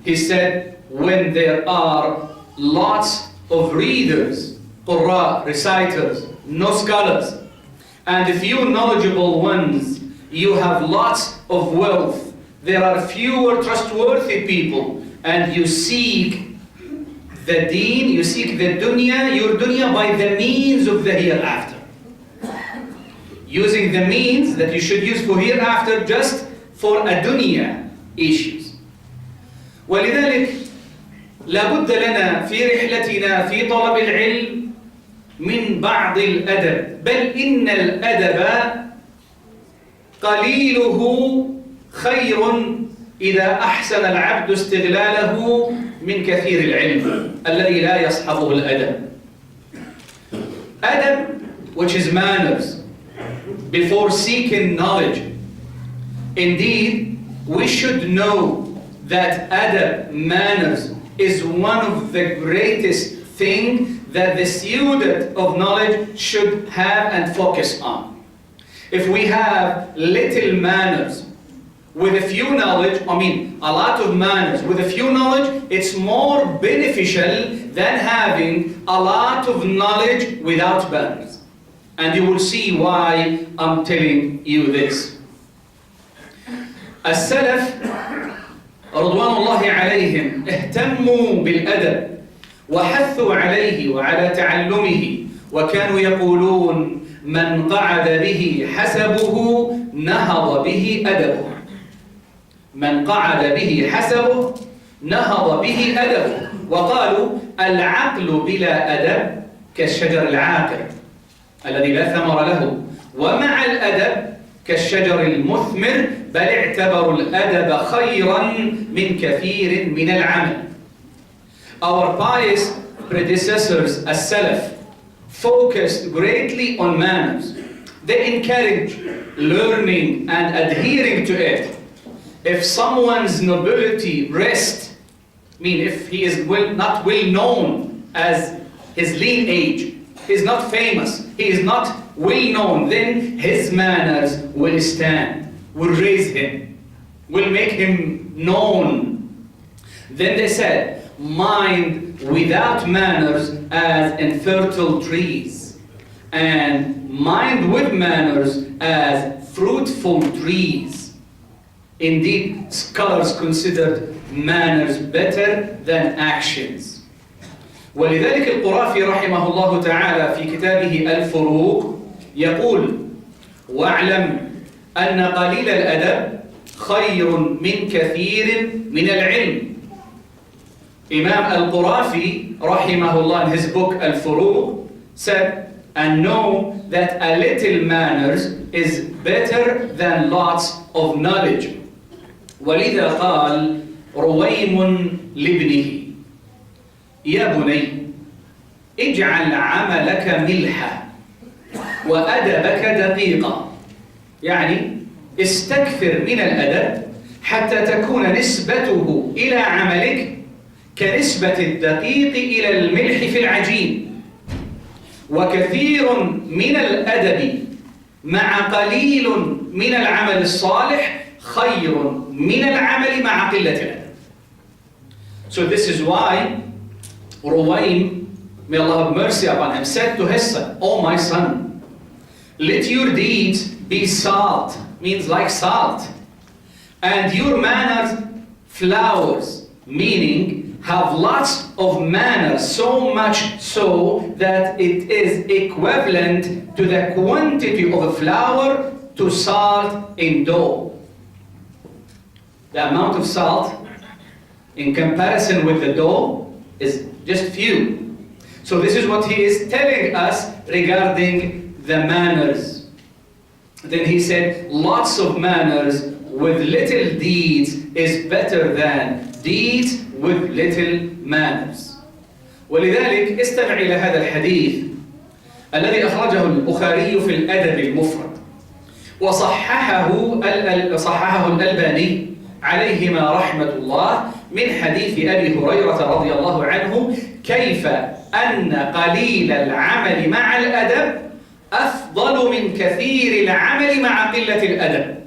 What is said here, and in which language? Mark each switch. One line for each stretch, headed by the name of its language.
English: He said, when there are lots of readers, qurra, reciters, no scholars, and a few knowledgeable ones, you have lots of wealth, there are fewer trustworthy people, and you seek the deen, you seek the dunya, your dunya by the means of the hereafter. Using the means that you should use for hereafter just for a dunya issues.
Arabic: ولذلك لابد لنا في رحلتنا في طلب العلم من بعض الأدب، بل إن الأدب قليله خير إذا أحسن العبد استغلاله من كثير العلم الذي لا يصحبه الأدب.
English: Adab, which is manners, before seeking knowledge. Indeed, we should know that adab, manners, is one of the greatest things that the student of knowledge should have and focus on. If we have little manners with a few knowledge, a lot of manners with a few knowledge, it's more beneficial than having a lot of knowledge without manners. And you will see why I'm telling you this.
Arabic: السلف رضوان الله عليهم اهتموا بالأدب وحثوا عليه وعلى تعلمه، وكانوا يقولون من قعد به حسبه نهض به أدبه. من قعد به حسبه نهض به أدبه. وقالوا العقل بلا أدب كالشجر العاقر الذي لا ثمر له، ومع الأدب كالشجر المثمر، بل اعتبروا الأدب خيرا من كثير من العمل.
English: Our pious predecessors as Salaf focused greatly on manners. They encourage learning and adhering to it. If someone's nobility rests, if he is not well known as his lean age, he is not famous, he is not well known, then his manners will stand, will raise him, will make him known. Then they said, mind without manners as infertile trees, and mind with manners as fruitful trees. Indeed, scholars considered manners better than actions.
Arabic: ولذلك القرافي رحمه الله تعالى في كتابه الفروق يقول: واعلم أن قليل الأدب خير من كثير من العلم.
English: Imam al-Qurafi rahimahullah in his book Al-Furuq said, and know that a little manners is better than lots of knowledge.
Arabic: ولذا قال رويم لابنه: يا بني اجعل عملك ملحا وأدبك دقيقا. يعني استكثر من الأدب حتى تكون نسبته إلى عملك كنسبة الدقيق إلى الملح في العجين. وكثير من الأدب مع قليل من العمل الصالح خير من العمل مع قلة الأدب.
English: So this is why Ruwaym, may Allah have mercy upon him, said to his son, "Oh my son, let your deeds be salt," means like salt, "and your manners flowers," meaning have lots of manners, so much so that it is equivalent to the quantity of a flour to salt in dough. The amount of salt in comparison with the dough is just few. So this is what he is telling us regarding the manners. Then he said, lots of manners with little deeds is better than deeds with little manners.
Arabic: ولذلك استمع إلى هذا الحديث الذي أخرجه البخاري في الأدب المفرد، وصححه الألباني عليهما رحمة الله من حديث أبي هريرة رضي الله عنه، كيف أن قليل العمل مع الأدب أفضل من كثير العمل مع قلة الأدب.